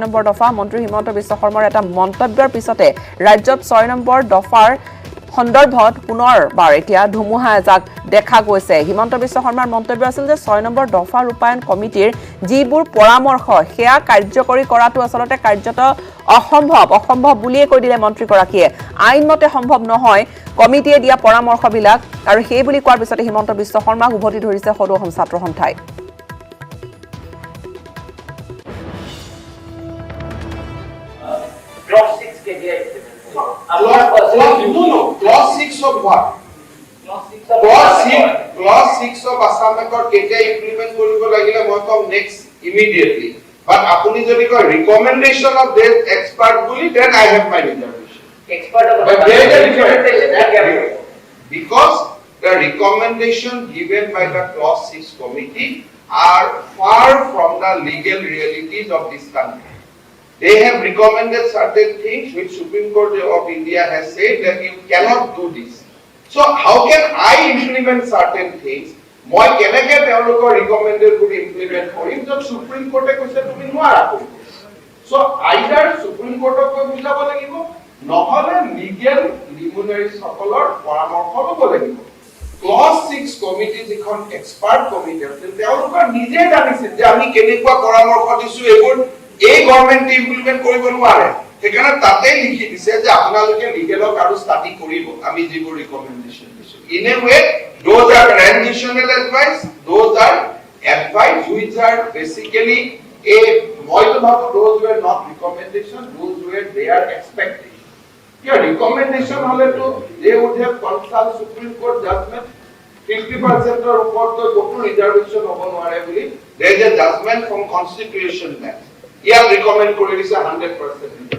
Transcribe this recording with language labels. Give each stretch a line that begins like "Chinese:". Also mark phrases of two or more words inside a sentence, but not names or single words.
Assamese: নম্বৰ দফা মন্ত্ৰী হিমন্ত বিশ্ব শৰ্মাৰ এটা মন্তব্যৰ পিছতে ৰাজ্যত 6 নম্বৰ দফাৰ সন্দৰ্ভত পুনৰবাৰ এতিয়া ধুমুহা এজাক দেখা গৈছে হিমন্ত বিশ্ব শৰ্মাৰ মন্তব্য আছিল যে 6 নম্বৰ দফা ৰূপায়ণ কমিটিৰ যিবোৰ পৰামৰ্শ হেয়া কাৰ্যকৰী কৰাটো আসলতে কাৰ্যত অসম্ভৱ বুলিয়ে কৈ দিলে মন্ত্ৰীগৰাকীয়ে আইনমতে সম্ভৱ নহয় কমিটিয়ে দিয়া পৰামৰ্শবিলাক আৰু সেই বুলি কোৱাৰ পিছতে হিমন্ত বিশ্ব শৰ্মাক উভতি ধৰিছে সদৌ অসম ছাত্ৰ সন্থাই
English: Clause 6 of what? Clause 6 of Assam Accord
Assamese: কেতিয়া implement কৰিব লাগিলে মই কম
English: next immediately. But
Assamese: আপুনি যদি কয়
English: recommendation of this expert বুলি, then I have my reservation. But there is a difference. Because the recommendation given by the clause 6 committee are far from the legal realities of this country. They have recommended certain things which Supreme Court of India has said that you cannot do this. So how can I implement certain things?
Assamese: মই কেনেকৈ তেওঁলোকৰ
English: recommended to implement
Assamese: কৰিম য'ত Supreme Court এ কৈছে তুমি নোৱাৰা কৰিব.
English: So either
Assamese: Supreme Court ok bujabo lagibo নহলে
English: legal luminaries
Assamese: সকলৰ পৰামৰ্শ লব লাগিব. Clause 6 committee যিখন
English: expert committee
Assamese: আছিল তেওঁলোকৰ নিজে জানিছে যে আমি কেনেকুৱা পৰামৰ্শ দিছো এইবোৰ এই
English: government implement
Assamese: কৰিব নোৱাৰে সেইকাৰণে তাতে লিখি দিছে যে আপোনালোকে লিগেলক আৰু ষ্টাডি কৰিব আমি যিবোৰ ৰিকমেন্ডেশন দিছো
English: in a way those are transitional advice those are advice which are basically a those were not recommendation those were their expectation your recommendation
Assamese: হ'লে তো
English: they would have consult Supreme Court judgment 50%
Assamese: ৰ ওপৰ
English: to go to reservation
Assamese: হ'ব নোৱাৰে বুলি
English: there is a judgment from constitution bench here recommend
Assamese: কৰি দিছে
English: 100%.